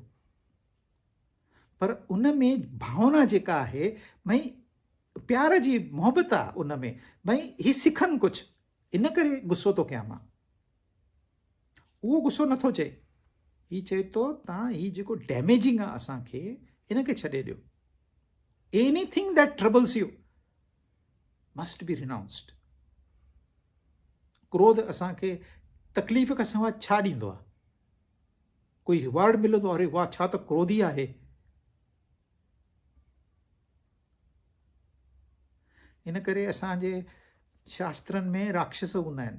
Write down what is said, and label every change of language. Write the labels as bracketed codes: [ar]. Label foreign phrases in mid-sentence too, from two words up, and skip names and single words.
[sd] पर उन में भावना जेका आहे, भई प्यार जी मोहबत आहे उन में, भई ही सिखनि कुझु, इन करे गुस्सो थो कयां मां। उहो गुस्सो नथो चए, ही चए थो तव्हां ही जेको डैमेजिंग आहे असांखे, इनखे छॾे ॾियो। [en] Anything that troubles you must be renounced. [sd] क्रोध असांखे तकलीफ़ खां सवाइ छा ॾींदो आहे? कोई रिवॉर्ड मिलंदो, अरे वाह छा त क्रोधी आहे। इन करे असांजे शास्त्रनि में राक्षस हूंदा आहिनि।